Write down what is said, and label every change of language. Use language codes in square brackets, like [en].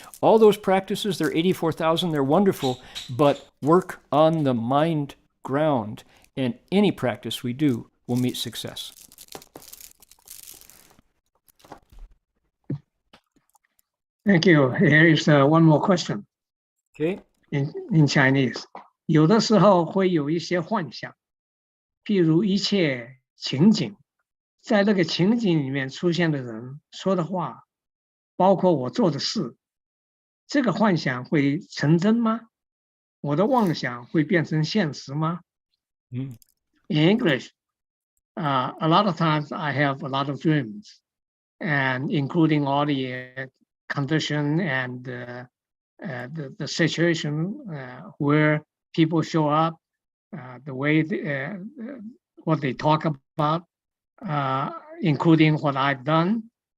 [en] All those practices, they're 84,000, they're wonderful, but work on the mind ground, and any practice we do will meet success. Thank you. Here is one more question. Okay. In Chinese. [zh] 有的时候会有一些幻想，譬如一切情景，在那个情景里面出现的人说的话，包括我做的事，这个幻想会成真吗？我的妄想会变成现实吗？ [en] In English, a lot of times I have a lot of dreams, and including all the condition and the situation where people show up, the way what they talk about, including what I've done.